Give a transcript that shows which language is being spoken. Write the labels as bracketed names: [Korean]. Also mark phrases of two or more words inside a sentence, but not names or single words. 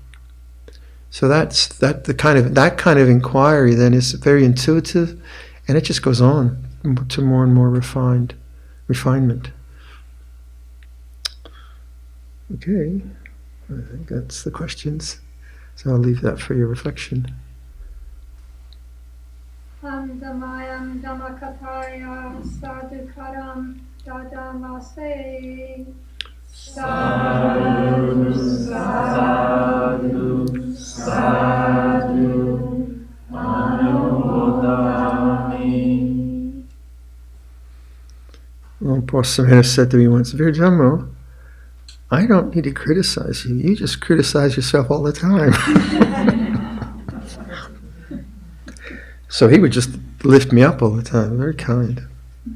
[English] So that kind of inquiry then is very intuitive, and it just goes on to more and more refinement. Okay, I think that's the questions. So I'll leave that for your reflection. [Pali] Dhamayam Dhammakataya Sadhukaram Dadamase. Sadhu, sadhu, sadhu, anumodami. [English] Well, Paul Samana said to me once, Viradhammo, I don't need to criticize you. You just criticize yourself all the time. So he would just lift me up all the time.